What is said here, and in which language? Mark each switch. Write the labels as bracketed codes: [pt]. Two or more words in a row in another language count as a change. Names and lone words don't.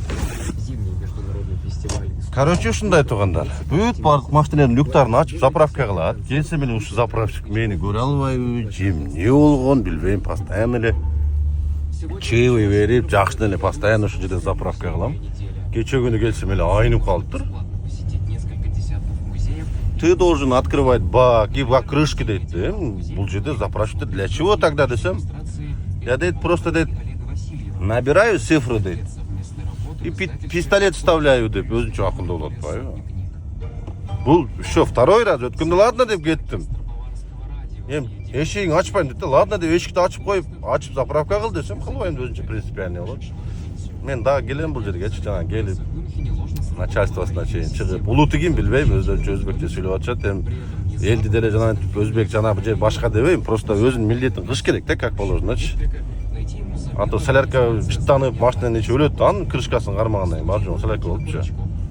[ru] Зимний международный фестиваль. Короче, [ky] ушундай тургандар. Бүт барлык машиналардын люктарын ачып заправка кылат. Келсе мен ушу заправщик мени көрө албайбы, эмне болгон билбейм, постоянно эле чаевый берип, жакшы эле постоянно ушул жерден заправка кылам. Кече күнү келсем эле айнып калыптыр. [ru] Посетить несколько десятков музеев. Ты должен открывать бак и бак крышки дейт. [ky] Бул жерде [ru] заправщик для чего тогда десем? Я дейт просто дейт набираю цифры дейт. И пистолет вставляю [ky] деп өзүнчө акылдуу болуп атпайбы? Бул [ru] еще второй раз [ky] өткөндө ладно деп кеттим. Эшигиңди ачпайм дейт. Ладно деп эшикти ачып коюп, ачып заправка кыл десем, кылбайм өзүнчө принципиальный болот. Мен дагы келем бул жерге, жана келип начальствосуна чейин чыгып, улуты ким билбейм, өзүнчө өзбекче сүйлөп атышат. Элди деле жана өзбек жана бул жер башка дебейм, просто өзүнүн милдетин кылыш керек да, [ru] как положеночу. [ky] А то солярка быттанып, машинанын ичи өлөт, анын крышкасын кармагандан кийин барып солярка болупчу.